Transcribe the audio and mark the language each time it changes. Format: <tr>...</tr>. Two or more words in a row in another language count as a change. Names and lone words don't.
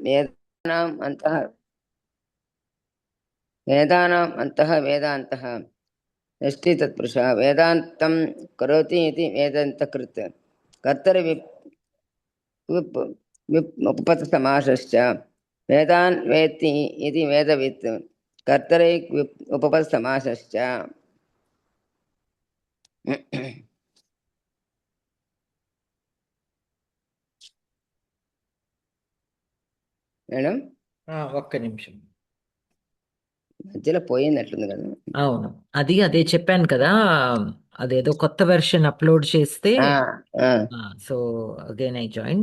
<sa>वेदानाम् अन्तः वेदान्तः षष्ठी तत्पुरुषः वेदान्तं करोति इति वेदान्तकृत् कर्तरि उपपत्तसमासश्च वेदान् वेत्ति इति वेदवित् कर्तरि उपपत्तसमासश्च మేడం</sa> <te>ఒక్క నిమిషం మధ్యలో పోయినట్లుంది కదా. అవును, అదే చెప్పాను కదా, అదేదో కొత్త</te> <en>version upload</en> <te>చేస్తే</te> <en>so again I join.</en>